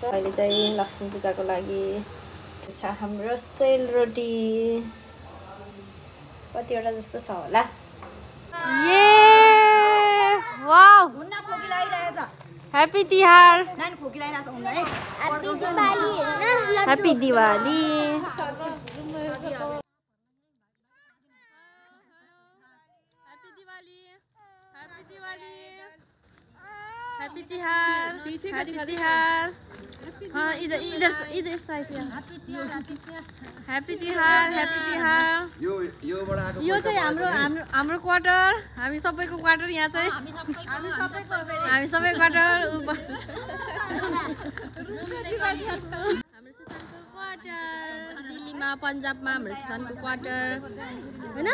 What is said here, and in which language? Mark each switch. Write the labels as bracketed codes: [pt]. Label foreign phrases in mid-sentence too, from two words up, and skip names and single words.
[ne] अहिले चाहिँ लक्ष्मी पूजाको लागि छ हाम्रो सेलरोटी। कतिवटा जस्तो छ होला। ह्याप्पी तिहार, ह्याप्पी दिवाली। हैप्पी तिहार, हैप्पी तिहार। [hi] हाँ इधर इधर इधर साइड से हैप्पी तिहार, हैप्पी तिहार। [ne] यो चाहिँ हाम्रो क्वार्टर, हामी सबैको क्वार्टर यहाँ चाहिँ। हामी सबै क्वार्टर। हाम्रो सुशान्तको क्वार्टर दिल्लीमा, पन्जाबमा हाम्रो सुशान्तको क्वार्टर हैन।